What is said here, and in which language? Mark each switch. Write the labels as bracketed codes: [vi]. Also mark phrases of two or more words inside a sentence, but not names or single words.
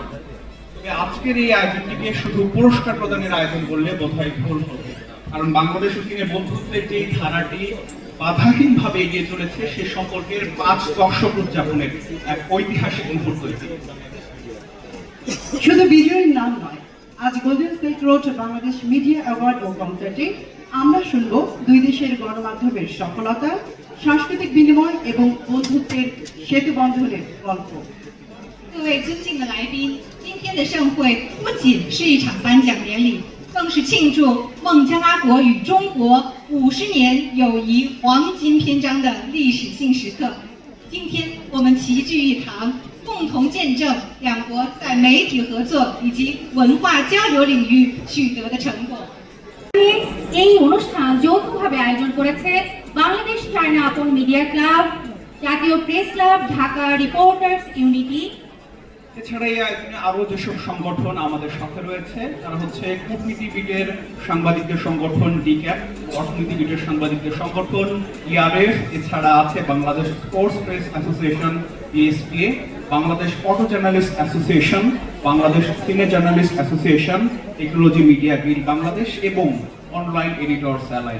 [bn] আজকের এই আয়োজনটিকে শুধু পুরস্কার প্রদানের আয়োজন করলে বোধহয় ভুল হবে, কারণ বাংলাদেশ ও চীনের বন্ধুত্বের যে ধারাটি বাধাহীনভাবে এগিয়ে চলেছে সে সম্পর্কের 5 দশক উদযাপনের এক ঐতিহাসিক মুহূর্ত। শুধু বিজয়ীর নাম নয়, আজ গোল্ডেন সিল্ক রোড বাংলাদেশ মিডিয়া অ্যাওয়ার্ড ও কনসার্টে আমরা শুনব দুই দেশের গণমাধ্যমের সফলতা, সাংস্কৃতিক বিনিময় এবং বন্ধুত্বের সেতু বন্ধনের গল্প। [zh] 各位尊敬的来宾，今天的盛会不仅是一场颁奖典礼，更是庆祝孟加拉国与中国50年友谊黄金篇章的历史性时刻。今天我们齐聚一堂，共同见证两国在媒体合作以及文化交流领域取得的成果。 [bn] এই অনুষ্ঠান যৌথভাবে আয়োজন করেছে বাংলাদেশ চায়না আপন মিডিয়া ক্লাব, জাতীয় প্রেস ক্লাব, ঢাকা রিপোর্টার্স ইউনিটি। এছাড়া এই আয়োজনে আরো যেসব সংগঠন আমাদের সাথে রয়েছে তারা হচ্ছে কূটনীতিবিদের সাংবাদিকদের সংগঠন ডিক্যাপ, অর্থনীতিবিদের সাংবাদিকদের সংগঠন ইআরএফ, এছাড়া আছে বাংলাদেশ স্পোর্টস প্রেস অ্যাসোসিয়েশন বিএসপিএ, বাংলাদেশ ফটো জার্নালিস্ট অ্যাসোসিয়েশন, বাংলাদেশ সিনে জার্নালিস্ট অ্যাসোসিয়েশন, টেকনোলজি মিডিয়া গিল্ড বাংলাদেশ এবং অনলাইন এডিটরস অ্যালায়েন্স।